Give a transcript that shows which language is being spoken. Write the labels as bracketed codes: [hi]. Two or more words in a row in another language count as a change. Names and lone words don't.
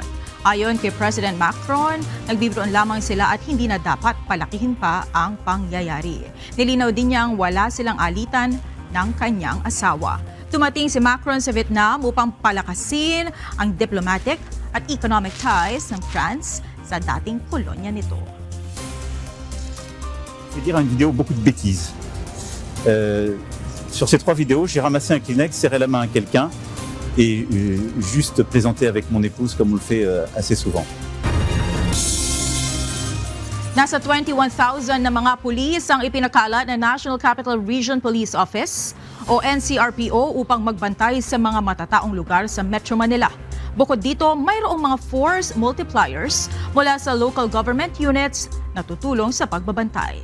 [tl] Ayon kay President Macron, nagbibiroon lamang sila at hindi na dapat palakihin pa ang pangyayari. Nilinaw din niyang wala silang alitan ng kanyang asawa. Dumating si Macron sa Vietnam upang palakasin ang diplomatic at [en] economic ties [tl] ng France sa dating kolonya nito. [fr] Je vais dire une vidéo beaucoup de bêtises. Sur ces 3 vidéos, j'ai ramassé un Kleenex, serré la main à quelqu'un et juste plaisanté avec mon épouse comme on le fait assez souvent. [tl] Nasa 21,000 na mga pulis ang ipinakala ng National Capital Region Police Office o NCRPO upang magbantay sa mga matataong lugar sa Metro Manila. Bukod dito, mayroong mga [en] force multipliers [tl] mula sa [en] local government units [tl] na tutulong sa pagbabantay.